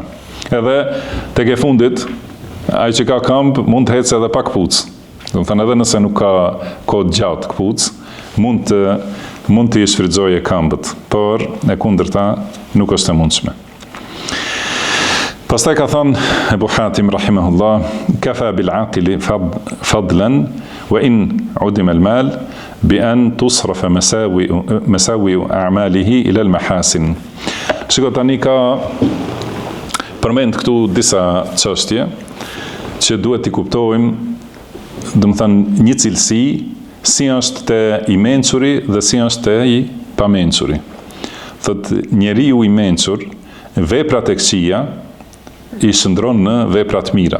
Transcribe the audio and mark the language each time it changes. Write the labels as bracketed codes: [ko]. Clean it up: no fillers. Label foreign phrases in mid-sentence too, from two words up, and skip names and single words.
[sq] Edhe tek e fundit, ai që ka këmbë mund të ecë edhe pa këpucë. Do të thonë edhe nëse nuk ka kohë gjatë këpucë, mund të i shfrytëzojë këmbët, por e kundërta nuk është e mundshme. Pastaj ka thënë [ar] Ebu Hatim rahimahullah, كفى بالعقل فضلا وإن عدم المال بأن تصرف مساوي أعماله إلى المحاسن. [sq] Shiko tani ka përmend këtu disa çështje që duhet i kuptojmë, do të thënë një cilësi, si është te i mençuri dhe si është te i pamençuri. Thotë njeriu i mençur, veprat e këqija i shndron në veprat mira.